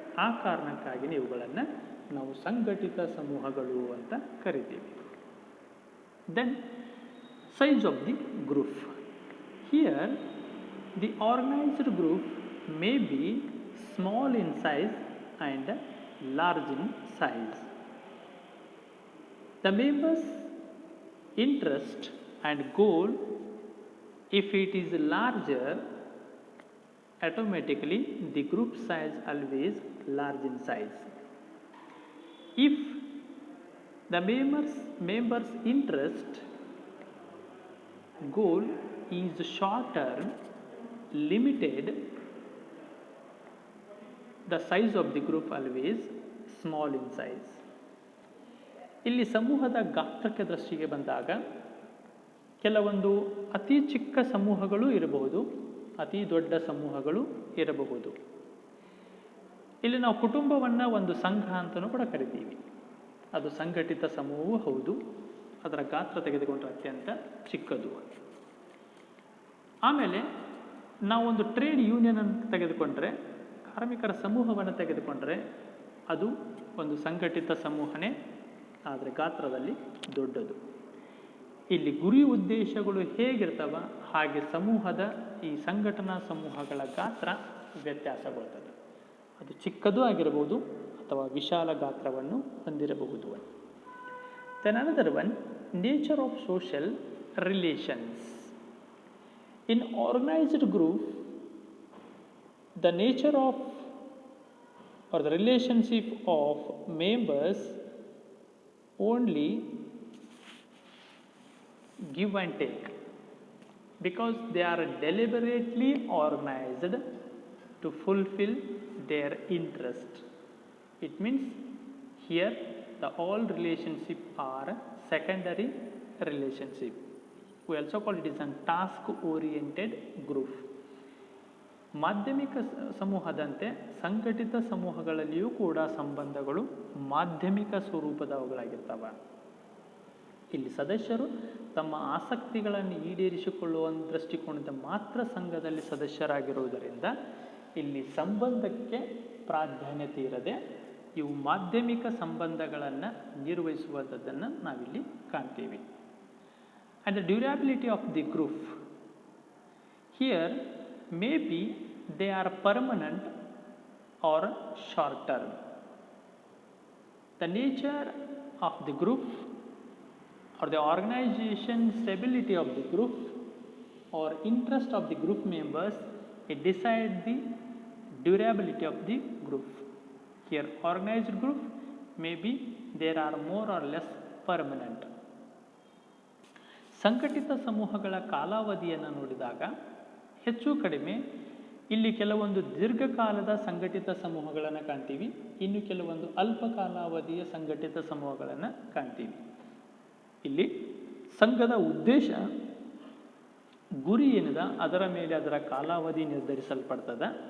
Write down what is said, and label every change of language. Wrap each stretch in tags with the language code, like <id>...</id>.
<kn>ಆ ಕಾರಣಕ್ಕಾಗಿ ಇವುಗಳನ್ನು ನಾವು ಸಂಘಟಿತ ಸಮೂಹಗಳು ಅಂತ ಕರಿತೀವಿ.</kn> <en>Then size of the group. Here the organised group may be small in size and large in size. The members' interest and goal, if it is larger, automatically the group size always large in size. If the members' interest goal is shorter, limited, the size of the group always small in size.</en> <kn>ಇಲ್ಲಿ ಸಮೂಹದ ಗಾತ್ರಕ್ಕೆ ದೃಷ್ಟಿಗೆ ಬಂದಾಗ ಕೆಲವೊಂದು ಅತಿ ಚಿಕ್ಕ ಸಮೂಹಗಳು ಇರಬಹುದು, ಅತಿ ದೊಡ್ಡ ಸಮೂಹಗಳು ಇರಬಹುದು. ಇಲ್ಲಿ ನಾವು ಕುಟುಂಬವನ್ನು ಒಂದು ಸಂಘ ಅಂತಲೂ ಕೂಡ ಕರಿತೀವಿ. ಅದು ಸಂಘಟಿತ ಸಮೂಹವೂ ಹೌದು. ಅದರ ಗಾತ್ರ ತೆಗೆದುಕೊಂಡ್ರೆ ಅತ್ಯಂತ ಚಿಕ್ಕದು. ಆಮೇಲೆ ನಾವೊಂದು ಟ್ರೇಡ್ ಯೂನಿಯನ್ ಅಂತ ತೆಗೆದುಕೊಂಡ್ರೆ, ಕಾರ್ಮಿಕರ ಸಮೂಹವನ್ನು ತೆಗೆದುಕೊಂಡ್ರೆ ಅದು ಒಂದು ಸಂಘಟಿತ ಸಮೂಹನೇ, ಆದರೆ ಗಾತ್ರದಲ್ಲಿ ದೊಡ್ಡದು. ಇಲ್ಲಿ ಗುರಿ ಉದ್ದೇಶಗಳು ಹೇಗಿರ್ತವ ಹಾಗೆ ಸಮೂಹದ ಈ ಸಂಘಟನಾ ಸಮೂಹಗಳ ಗಾತ್ರ ವ್ಯತ್ಯಾಸಗೊಳ್ತದೆ. ಅದು ಚಿಕ್ಕದು ಆಗಿರಬಹುದು ಅಥವಾ ವಿಶಾಲ ಗಾತ್ರವನ್ನು ಹೊಂದಿರಬಹುದು.</kn> <en>Then another one, nature of social relations. In organised group, the nature of or the relationship of members only give and take, because they are deliberately organized to fulfill their interest. It means here the all relationship are secondary relationship. We also call it as a task oriented group.</en> <kn>ಮಾಧ್ಯಮಿಕ ಸಮೂಹದಂತೆ ಸಂಘಟಿತ ಸಮೂಹಗಳಲ್ಲಿಯೂ ಕೂಡ ಸಂಬಂಧಗಳು ಮಾಧ್ಯಮಿಕ ಸ್ವರೂಪದವುಗಳಾಗಿರ್ತವೆ. ಇಲ್ಲಿ ಸದಸ್ಯರು ತಮ್ಮ ಆಸಕ್ತಿಗಳನ್ನು ಈಡೇರಿಸಿಕೊಳ್ಳುವ ದೃಷ್ಟಿಕೋನದ ಮಾತ್ರ ಸಂಘದಲ್ಲಿ ಸದಸ್ಯರಾಗಿರುವುದರಿಂದ ಇಲ್ಲಿ ಸಂಬಂಧಕ್ಕೆ ಪ್ರಾಧಾನ್ಯತೆ ಇರದೆ ಇವು ಮಾಧ್ಯಮಿಕ ಸಂಬಂಧಗಳನ್ನು ನಿರ್ವಹಿಸುವುದನ್ನು ನಾವಿಲ್ಲಿ ಕಾಣ್ತೀವಿ.</kn> <en>And the durability of the group. Here maybe they are permanent or short term. The nature of the group or the organization stability of the group or interest of the group members, it decides the durability of the group. Here organized group, maybe there are more or less permanent.</en> <kn>ಸಂಘಟಿತ ಸಮೂಹಗಳ ಕಾಲಾವಧಿಯನ್ನು ನೋಡಿದಾಗ ಹೆಚ್ಚು ಕಡಿಮೆ ಇಲ್ಲಿ ಕೆಲವೊಂದು ದೀರ್ಘಕಾಲದ ಸಂಘಟಿತ ಸಮೂಹಗಳನ್ನು ಕಾಣ್ತೀವಿ, ಇನ್ನು ಕೆಲವೊಂದು ಅಲ್ಪ ಕಾಲಾವಧಿಯ ಸಂಘಟಿತ ಸಮೂಹಗಳನ್ನು ಕಾಣ್ತೀವಿ. ಇಲ್ಲಿ ಸಂಘದ ಉದ್ದೇಶ, ಗುರಿ ಏನಿದೆ ಅದರ ಮೇಲೆ ಅದರ ಕಾಲಾವಧಿ ನಿರ್ಧರಿಸಲ್ಪಡ್ತದೆ.</kn>